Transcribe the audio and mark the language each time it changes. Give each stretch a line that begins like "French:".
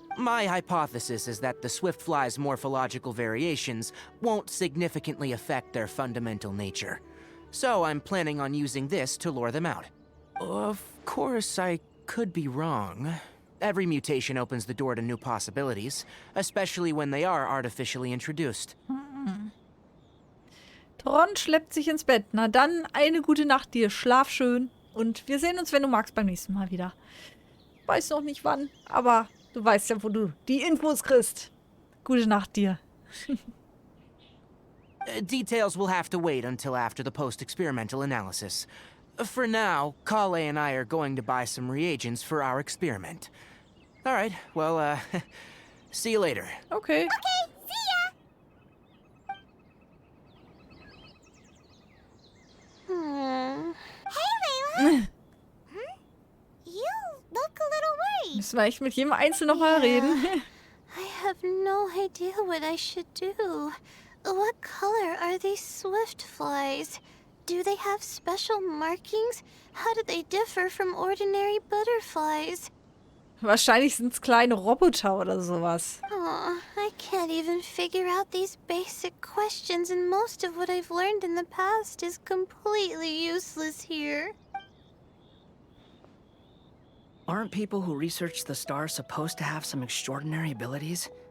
English: My hypothesis is that the swiftfly's morphological variations won't significantly affect their fundamental nature. So I'm planning on using this to lure them out. Of course, I could be wrong. Every mutation opens the door to new possibilities, especially when they are artificially introduced.
German: Tron schleppt sich ins Bett. Na dann, eine gute Nacht dir. Schlaf schön. Und wir sehen uns, wenn du magst, beim nächsten Mal wieder. Weiß noch nicht wann, aber du weißt ja, wo du die Infos kriegst. Gute Nacht dir.
English: Details will have to wait until after the post-experimental analysis. For now, Kale and I are going to buy some reagents for our experiment. All right, well, see you later. Okay. Okay, see ya! Hey, Layla! You look a little worried.
German: Müssen wir echt mit jedem Einzelnen nochmal reden?
English: I have no idea what I should do. What color are these swift flies? Do they have special markings? How do they differ from ordinary butterflies?
German: Wahrscheinlich sind es kleine Roboter oder sowas.
English: Oh, I can't even figure out these basic questions, and most of what I've learned in the past is completely useless here. Aren't people who research the stars supposed to have some extraordinary abilities?